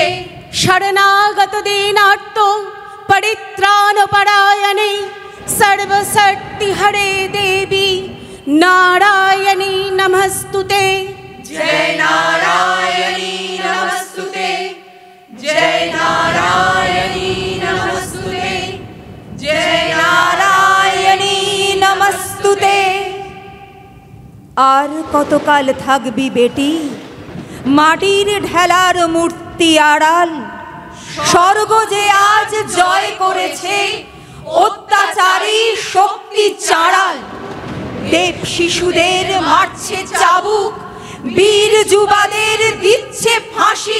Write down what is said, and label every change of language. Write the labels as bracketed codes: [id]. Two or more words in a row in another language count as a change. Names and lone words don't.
[sa] शरणागत दीनार्तो परित्राणपरायणे, सर्वशक्ति हरे देवी नारायणी नमस्तुते। जय नारायणी नमस्तुते। जय नारायणी नमस्तुते। जय नारायणी नमस्तुते। [bn] আর কতকাল থাকবি বেটি মাটির ঢেলার মূর্তি আড়াল, স্বর্গ যে আজ জয় করেছে অত্যাচারী শক্তি চাড়াল। দেব শিশুদের মারছে চাবুক, বীর যুবাদের দিচ্ছে ফাঁসি।